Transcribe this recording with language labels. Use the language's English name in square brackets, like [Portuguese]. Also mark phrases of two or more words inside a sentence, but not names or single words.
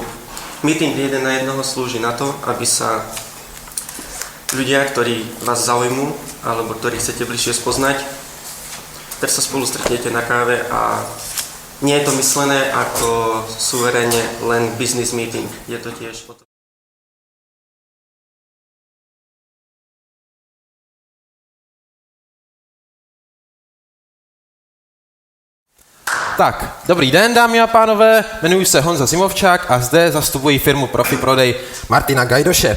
[Slovak] Meeting jeden na jednoho slúži na to, aby sa ľudia, ktorí vás zaujímu alebo ktorí chcete bližšie spoznať, tak sa spolu stretnete na káve a nie je to myslené ako suverénne len [English] business meeting. [Slovak] Je to tiež o to. [Czech] Tak, dobrý den, dámy a pánové, jmenuji se Honza Zimovčák a zde zastupuji firmu Profi Prodej Martina Gajdoše.